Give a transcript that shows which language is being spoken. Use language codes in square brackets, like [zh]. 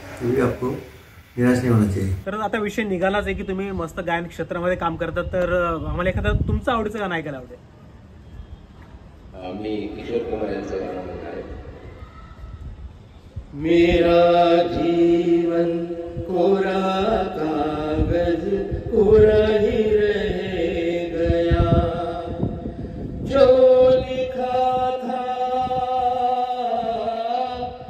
[hi] कभी आपको निराश नहीं होना चाहिए. [mr] तर आता विषय निघालाच आहे की तुम्ही मस्त गायन क्षेत्रामध्ये काम करतात, तर आम्हाला एखादं तुमचं आवडीचं गाणं ऐकायला आवडेल. मी किशोर कुमार यांचं गाणं आहे. [hi] मेरा जीवन कोरा कागज कोरा ही रह गया, जो लिखा था